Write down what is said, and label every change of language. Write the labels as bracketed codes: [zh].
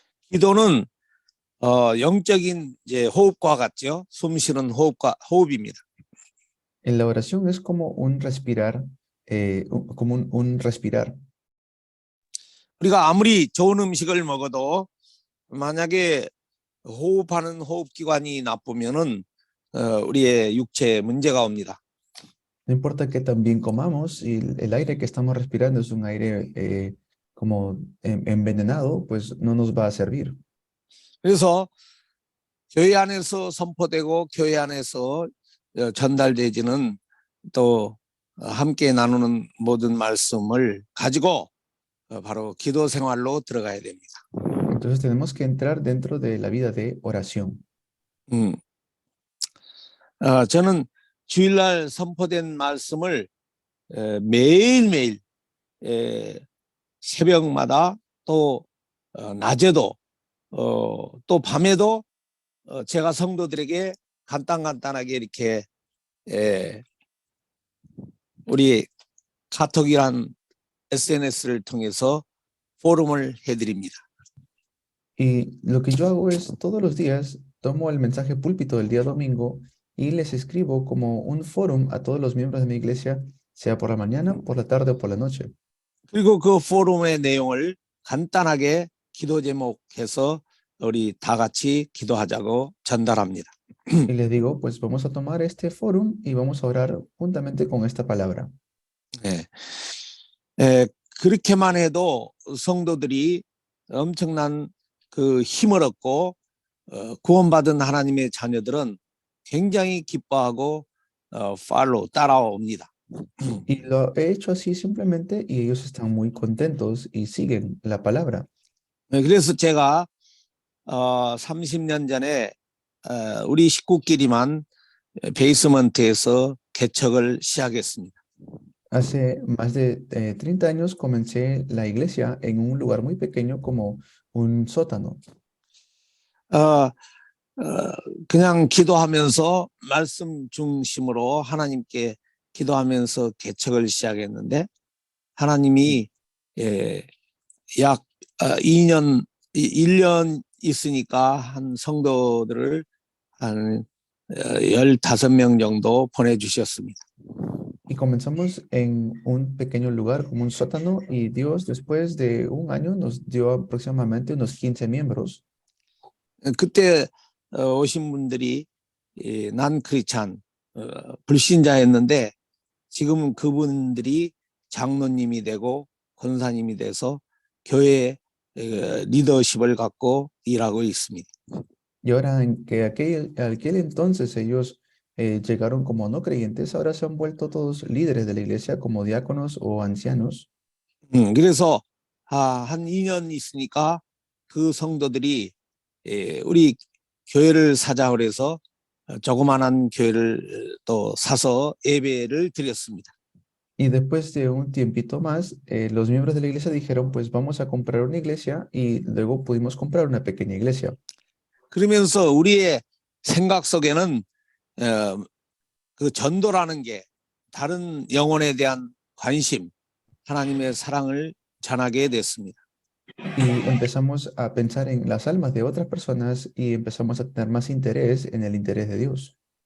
[ko] 기도는 영적인 이제 호흡과 같죠. 숨 쉬는 호흡입니다. [es] En la oración es como un respirar, como un respirar. [ko] 우리가 아무리 좋은 음식을 먹어도 만약에 호흡하는 호흡기관이 나쁘면은 우리의 육체에 문제가 옵니다. [es] No importa que también comamos, si el aire que estamos respirando es un aire como envenenado, pues no nos va a servir. [ko] 그래서 교회 안에서 선포되고 교회 안에서 전달되지는 또 함께 나누는 모든 말씀을 가지고 바로 기도 생활로 들어가야 됩니다. [es] Entonces tenemos que entrar dentro de la vida de oración. [ko] 저는 주일날 선포된 말씀을 매일매일 새벽마다 또 낮에도 또 밤에도 제가 성도들에게 간단하게 이렇게 우리 카톡이란 SNS를 통해서 포럼을 해드립니다. [es] Y lo que yo hago es todos los días tomo el mensaje púlpito del día domingo y les escribo como un fórum a todos los miembros de mi iglesia, sea por la mañana, por la tarde o por la noche. [ko] 그리고 그 포럼의 내용을 간단하게 기도 제목해서 우리 다 같이 기도하자고 전달합니다. [es] Y les digo, pues vamos a tomar este fórum y vamos a orar juntamente con esta palabra. [ko] 그렇게만 해도 성도들이 엄청난 그 힘을 얻고 구원받은 하나님의 자녀들은 굉장히 기뻐하고 따라옵니다. [es] Y lo he hecho así simplemente y ellos están muy contentos y siguen la palabra. [ko] 그래서 제가 30년 전에 우리 식구끼리만 베이스먼트에서 개척을 시작했습니다. [es] Hace más de 30 años comencé la iglesia en un lugar muy pequeño como un sótano. [ko] 그냥 기도하면서 말씀 중심으로 하나님께 기도하면서 개척을 시작했는데 하나님이 약 1년 있으니까 한 성도들을 한 15명 정도 보내주셨습니다. [es] Y comenzamos en un pequeño lugar como un sótano y Dios después de un año nos dio aproximadamente unos 15 miembros. [ko] 그때 오신 분들이 난 크리스찬 불신자였는데 지금 그분들이 장로님이 되고 권사님이 돼서 교회에 리더십을 갖고 일하고 있습니다. [es] Y ahora en que aquel entonces ellos llegaron como no creyentes, ahora se han vuelto todos líderes de la iglesia como diáconos o ancianos. [ko] 그래서 한 2년 있으니까 그 성도들이 우리 교회를 사자 그래서 조그만한 교회를 또 사서 예배를 드렸습니다. [es] Y después de un tiempito más, los miembros de la iglesia dijeron, pues vamos a comprar una iglesia y luego pudimos comprar una pequeña iglesia. [ko] 그러면서 우리의 생각 속에는 그 전도라는 게 다른 영혼에 대한 관심, 하나님의 사랑을 전하게 됐습니다. [es] Y empezamos a pensar en las almas de otras personas y empezamos a tener más interés en el interés de Dios.